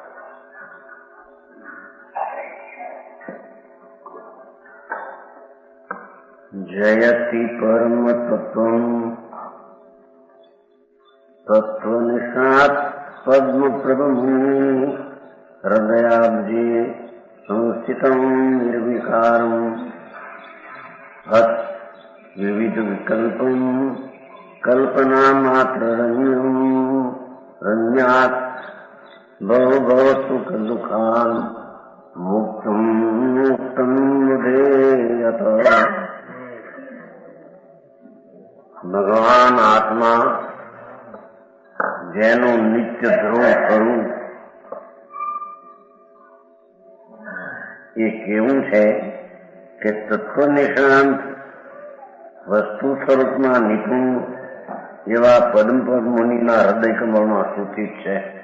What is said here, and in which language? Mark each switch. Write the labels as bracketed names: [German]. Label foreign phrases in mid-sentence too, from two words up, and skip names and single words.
[Sanskrit] जयति परम तत्वम् तत्वनिष्णात् पद्म प्रभमुनि हृदयाब्जे संस्थितम् निर्विकारम् हत् विविध विकल्पम् कल्पना मात्र रम्यात् बहु सुख दुखान् मुक्तम् मुदेयत। [Gujarati] भगवान आत्मा જેનું નિત્ય ધ્રુવ કરવું એ કેવું છે કે તત્વ નિષ્ણાંત વસ્તુ સ્વરૂપમાં નિપુણ એવા પદ્મપદ મુનિના હૃદય કમળમાં સૂચિત છે,